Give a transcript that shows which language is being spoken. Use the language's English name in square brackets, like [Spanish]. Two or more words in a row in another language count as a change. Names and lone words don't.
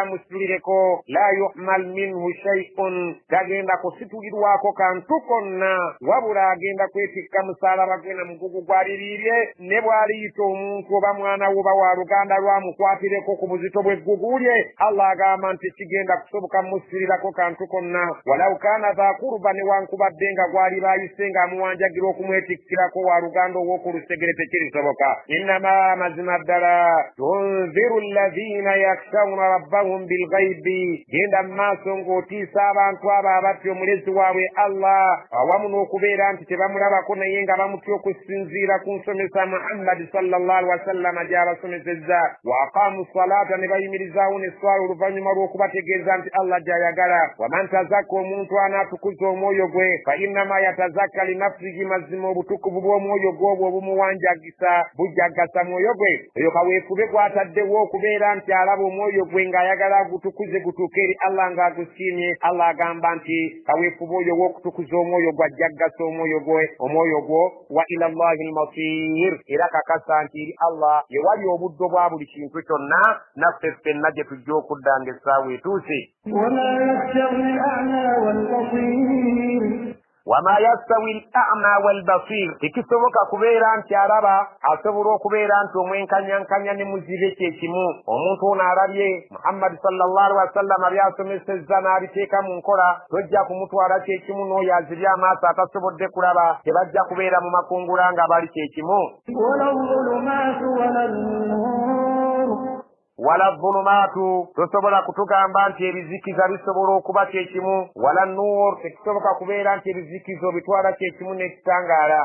[Ganda] musitulireko [Arabic] لا يحمل منه شيء [Ganda] tagenda kusitulirwako kantu konna wabula agenda kwetikka musalaba gwena mugugu gwaliriirye ne bw'aliyita omuntu oba mwana wo wa luganda lwamukwatireko ku buzito bw'eggugulye Allah agamba nti kigenda kusoboka musirirako kantu konna [Arabic] ولو كان ذا قربى [Ganda] newankubadde nga gwali bayise nga amuwanjagira okumwetikkirako wa luganda ow'oku lusegere tekirisoboka. Innama mazima ddala [Arabic] تنذر الذين يخشون ربهم بالغيب [Ganda] genda mu maaso ng'otiisa abantu abo abatya omulezi waabwe Allah awamu n'okubeera nti tebamulabako naye nga bamutya okusinziira ku nsomesa Muhammad [Arabic] صلى الله عليه وسلم [Ganda] gy'abasomesezza [Arabic] وأقاموا الصلاة [Ganda] ne bayimirizaawo n'esswala oluvannyuma lw'okubategeeza nti Allah gy'ayagala [Arabic] ومن تزكى [Ganda] omuntu anaatukuza omwoyo gwe [Arabic] فإنما يتزكى لنفسه [Ganda] mazima obutukuvu bw'omwoyo gwe obwo obumuwanjagisa bujjagasa mwoyo gwe oyo kaweefube gw'ataddewo okubeera nti alaba omwoyo gwe ng'ayagala agutukuze gutuuke eri Allah ng'agusiimye Allah agamba nti kaweefube oyo w'okutukuza omwoyo gw'ajjaggasa omwoyo gwo [Arabic] وإلى الله المصير [Ganda] era kakasa nti eri Allah ye wali obuddo bwa buli kintu kyonna naffe ffenna gye tujja okudda ng'essaawa etuuse. [Arabic] وما يستوي الأعمى والبصير [Ganda] tekisoboka kubeera nti araba asobola okubeera nti omwenkanyankanya ne muzibe kyekimu. Omuntu ono alabye Muhammad [Arabic] صلى الله عليه وسلم [Ganda] byasomesezza n'abiteeka mu nkola, tojja kumutwala kyekimu n'oyo azibye amaaso atasobodde kulaba, tebajja kubeera mu makungula nga bali kyekimu. [Arabic] ولا الظلمات [Ganda] tosobola kutugamba nti ebizikiza bisobola okuba kyekimu, [Arabic] ولا النور [Ganda] tekisoboka kubeera nti ebizikizo bitwala kyekimu n'ekitangaala.